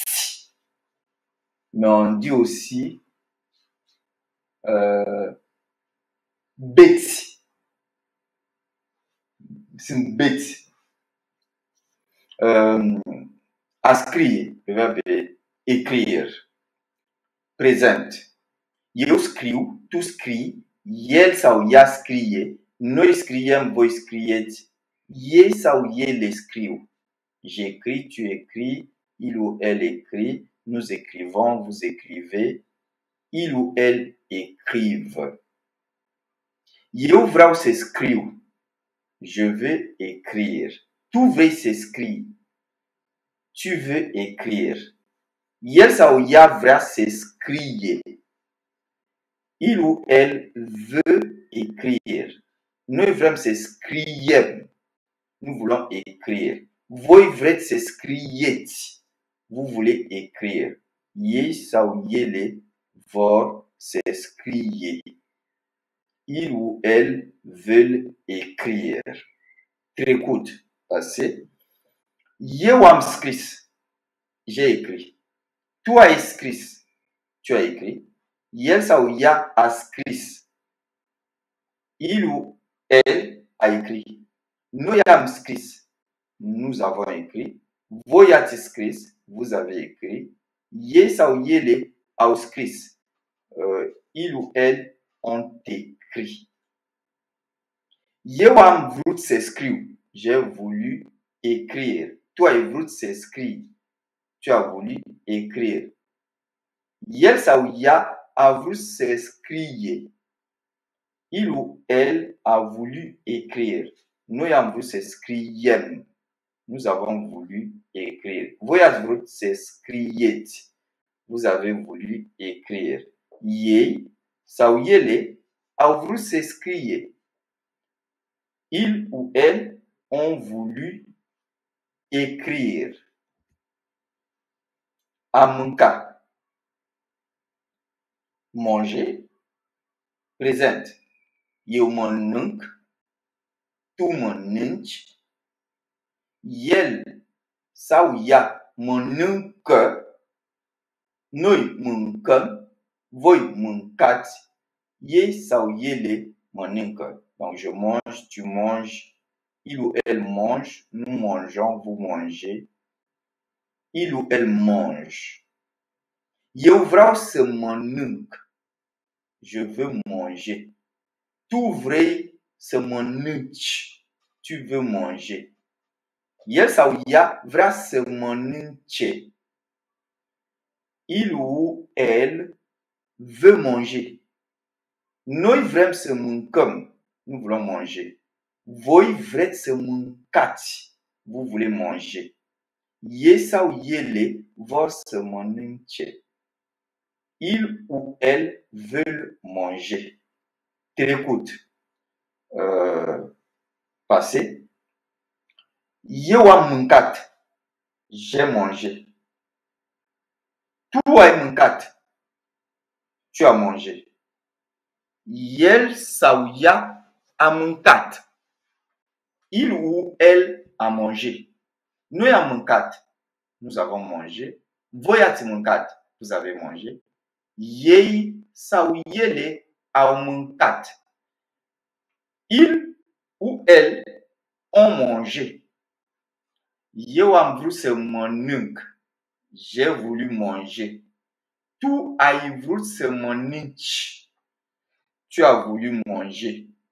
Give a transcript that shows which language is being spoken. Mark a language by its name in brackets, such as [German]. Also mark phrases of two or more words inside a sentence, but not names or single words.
[French] Mais on dit aussi bête. [Romanian] Sunt bête. [French] Ascrie, le verbe est écrire. Présente. [Romanian] Eu scriu, tu scrii, el sau ea scrie, noi scriem, voi scrieți, ei sau ele scriu. [French] J'écris, tu écris, il ou elle écrit, nous écrivons, vous écrivez, il ou elle écrivent. [Romanian] Eu vreau să scriu. [French] Je veux écrire. [Romanian] Tu vrei să scrii. [French] Tu veux écrire. [Romanian] El sau ea vrea să scrie. [French] Il ou elle veut écrire. [Romanian] Noi vrem să scriem. [French] Nous voulons écrire. [Romanian] Voi vreți să scrieți. [French] Vous voulez écrire. [Romanian] Ei sau ele vor să scrie. [French] Il ou elle veulent écrire. [Romanian] Trecut, passé. Eu am scris. [French] J'ai écrit. [Romanian] Tu as scris. [French] Tu as écrit. [Romanian] El sau ea a scris. [French] Il ou elle a écrit. [Romanian] Noi am scris. [French] Nous avons écrit. [Romanian] Voi ați scris, [French] vous avez écrit. [Romanian] Ei sau ele au scris. [French] Il ou elle ont écrit. [Romanian] Eu am vrut să scriu. [French] J'ai voulu écrire. [Romanian] Tu ai vrut să scrii. [French] Tu as voulu écrire. [Romanian] El sau ea a vrut să scrie. [French] Il ou elle a voulu écrire. [Romanian] Noi am vrut să scriem. [French] Nous avons voulu écrire. [Romanian] Voi ați vrut să scrieți. [French] Vous avez voulu écrire. [Romanian] Ei sau ele au vrut să scrie. [French] Ils ou elles ont voulu écrire. [Romanian] A mânca. Manger. Prezent. Eu mănânc. Tu mănânci. El sau ea mănâncă. Noi mâncăm. Voi mâncați. Ei sau ele mănâncă. [French] Donc je mange, tu manges, il ou elle mange, nous mangeons, vous mangez. Il ou elle mange. [Romanian] Eu vreau să mănânc. [French] Je veux manger. [Romanian] Tu vrei să mănânci. [French] Tu veux manger. [Romanian] El sau ea vrea să mănânce. [French] Il ou elle veut manger. [Romanian] Noi vrem să mâncăm. [French] Nous voulons manger. [Romanian] Voi vreți să mâncați. [French] Vous voulez manger. [Romanian] Ei sau ele vor să mănânce. [French] Il ou elle veulent manger. [Romanian] Trecut. Passé. Eu am mâncat. [French] J'ai mangé. [Romanian] Tu ai mâncat. [French] Tu as mangé. [Romanian] El sau ea a mâncat. [French] Il ou elle a mangé. [Romanian] Noi am mâncat. [French] Nous avons mangé. [Romanian] Voi ați mâncat. [French] Vous avez mangé. [Romanian] Ei sau ele au mâncat. [French] Il ou elle ont mangé. [Romanian] Eu am vrut să mănânc. [French] J'ai voulu manger. [Romanian] Tu ai vrut să mănânci. [French] Tu as voulu manger.